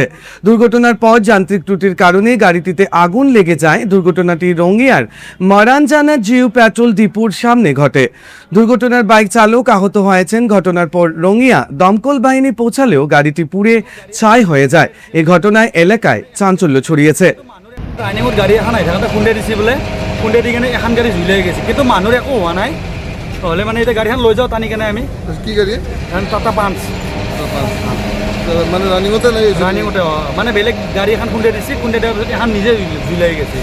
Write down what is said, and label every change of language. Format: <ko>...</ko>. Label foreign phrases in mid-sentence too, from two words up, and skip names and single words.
<bn>দুর্ঘটনার পর যান্ত্রিক ত্রুটির কারণে গাড়িটিতে আগুন লেগে যায়। দুর্ঘটনাটি রঙিয়ার মারানজানা জিও পেট্রোল ডিপোর সামনে ঘটে। দুর্ঘটনার বাইক চালক আহত হয়েছেন। ঘটনার পর রঙিয়া দমকল বাহিনী পৌঁছালেও গাড়িটি পুড়ে ছাই হয়ে যায়। এই ঘটনায় এলাকায় চাঞ্চল্য ছড়িয়েছে।</bn> <as>টাৰ্ণিঙত গাড়ী এখন আহি থাকোঁতে খুন্দাই দিছে বোলে, খুন্দাই দি কিনে এখন গাড়ী জুলাই গৈছে, কিন্তু মানুহৰ একো হোৱা নাই। হ'লে মানে এতিয়া গাড়ীখন লৈ যাওঁ টানি কেনে আমি। কি গাড়ী? টাটা পাঞ্চ। মানে ৰানিঙতে ৰানিঙতে মানে বেলেগ গাড়ী এখন খুন্দাই দিছে, খুন্দাই দিয়াৰ পিছত এখন নিজে জুলাই গৈছে।</as>